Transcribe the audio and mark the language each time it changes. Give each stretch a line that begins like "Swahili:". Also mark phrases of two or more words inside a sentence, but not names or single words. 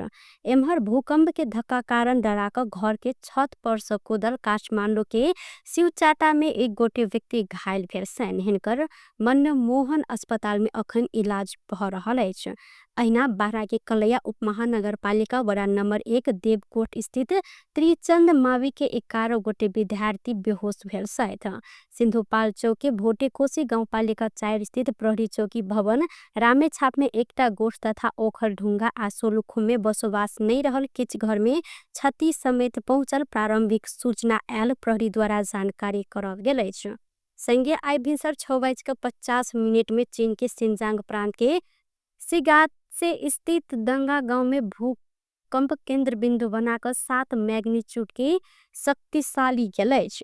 Maithili: एम्हर भूकंप के धक्का कारण डराक घर के छत पर से कूदल काठमांडू के शिवचाटा में एक गोटे व्यक्ति घायल भेल छनि। हिनकर मनमोहन अस्पताल में अखन इलाज भ रहल अछि। अहिना बारा के कलैया उपमहानगर पालिका वडा नंबर 1 देवकोट स्थित त्रिचंद मावी के 11 गोटे विद्यार्थी बेहोश भेल छथि। सिंधुपाल चौक के भोटे कोशी गाउँपालिका 4 स्थित प्रहरी चौकी भवन रामेछाप में एकटा गोठ तथा ओखर ढुंगा आ सोलुखुम में बसोबास नहीं रहल किछ घर में क्षति समेत पहुंचल प्रारंभिक सूचना आयल प्रहरी द्वारा जानकारी कराओल गेल अछि। संगे आई भिनसर 6:50 में चीन के सिंजांग प्रांत के सिगात से स्थित दंगा गांव में भूकंप केंद्र बिंदु बनाकर 7 मैग्नीट्यूड के शक्तिशाली गेल अछि।